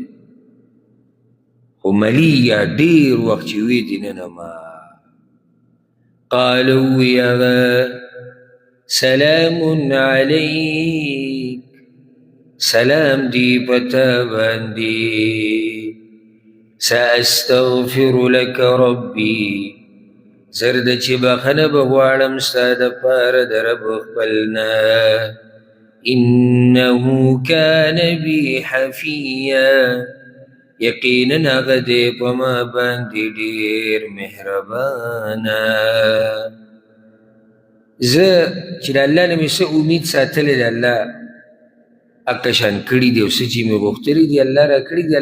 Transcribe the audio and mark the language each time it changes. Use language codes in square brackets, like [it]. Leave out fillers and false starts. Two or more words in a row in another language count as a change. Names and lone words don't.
[ps] خو ملي یا ډېر وخت چې وي دې نه ما قال وی هغه [ar] سلام علیک، [ps] سلام دی پتا باندې، [ar] ساستغفر لك ربي، [ps] زرد چې بخنه به غواړم ستا دپاره د رب خپل نه. [ar] انه كان بي حفيا، [ps] یقینا هغه دی په ما باندې ډېر مهربانه. زه چې د الله نه مې څه امید ساتلی د الله هغه شان کړي دي، او څه چې مې غوښتلي دي الله را کړي دي.